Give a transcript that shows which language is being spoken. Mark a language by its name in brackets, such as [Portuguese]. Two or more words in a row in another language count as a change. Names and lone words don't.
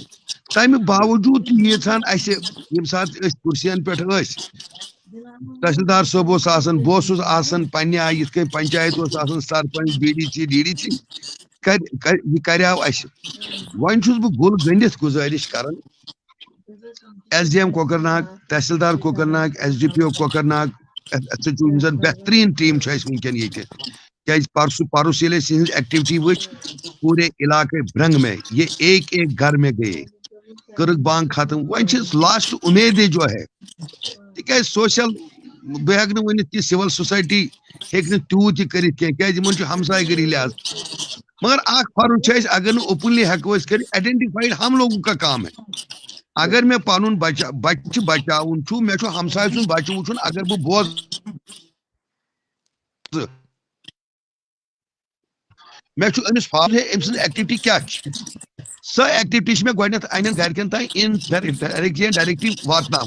[Kashmiri] تمہِ باوجوٗد تہِ ییٖژہن اسہِ ییٚمہِ ساتہٕ أسۍ کُرسین پٮ۪ٹھ ٲسۍ تحصیلدار صٲب اوس آسان بہٕ اوسُس آسان پننہِ آیہِ یِتھ کٔنۍ پنچایت اوس آسان سرپنچ بی ڈی سی یہِ کریاو اسہِ. وۄنۍ چھُس بہٕ گُل گٔنڈِتھ گُزٲرِش کران ایس ڈی ایم کۄکر ناگ تحصیلدار کۄکر ناگ ایس ڈی پی او کۄکر ناگ یِم زن بہتریٖن ٹیٖم چھُ اسہِ وٕنکیٚن ییٚتہِ کیازِ پرُس ییٚلہِ اَسہِ یِہٕنٛز ایکٹیویٹی وٕچھ پوٗرے علاقے برنٛگ میں [Urdu] یہ ایک گھر میں [Kashmiri] گٔیے کٔرٕکھ بانٛگ ختم. وۄنۍ چھِ لاسٹ اُمیدے جو ہے تِکیازِ سوشل بہٕ ہٮ۪کہٕ نہٕ ؤنِتھ کہِ [English] civil society [Kashmiri] ہیٚکہِ نہٕ تیوٗت یہِ کٔرِتھ کینٛہہ کیازِ یِمن چھُ ہمساے گٔری لحاظ مگر اکھ فرض چھُ اَسہِ اگر نہٕ اوپنلی ہٮ۪کو أسۍ کٔرِتھ آیڈنٹِفایڈ [Urdu] ہم لوگوں کا کام ہے. [Kashmiri] اگر مےٚ پنُن بچہِ بچاوُن چھُ مےٚ چھُ ہمساے سُنٛد بچہِ وٕچھُن اگر بہٕ بوزٕ مےٚ چھُ أمِس فال ہے أمۍ سٕنٛز ایکٹیویٹی کیاہ چھِ سۄ ایکٹیویٹی چھِ مےٚ گۄڈٕنیتھ انٮ۪ن گرِکٮ۪ن تانۍ ڈایریکٹلی واتناوٕنۍ.